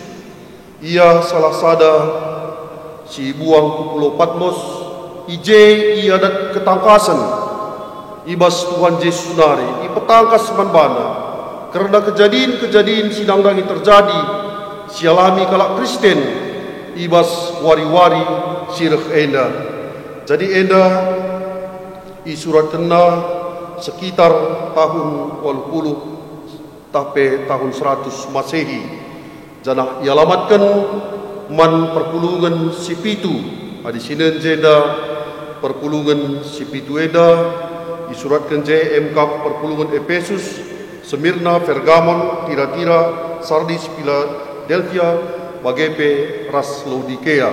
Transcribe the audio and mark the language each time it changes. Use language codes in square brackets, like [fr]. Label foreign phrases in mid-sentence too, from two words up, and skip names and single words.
[btx] Ia salah sada si buang ke Pulau Patmos, ije ia dat ketangkasan ibas Tuhan Yesus nari, ipetangkas manbana kerana kejadian-kejadian sinangdangi terjadi sialami kalak Kristen ibas wari-wari sirah enda. Jadi enda isurat kena [id] sekitar tahun 80 tapi tahun 100 Masehi. [btx] Jana ialamatkan man perpulungan si pitu. [id] Di sini [btx] jeda perpulungan si pitu eda disuratkan MKAP perpulungan Efesus, Smyrna, Pergamon, Tiatira, Sardis, Philadelphia, bagepe ras Laodikea.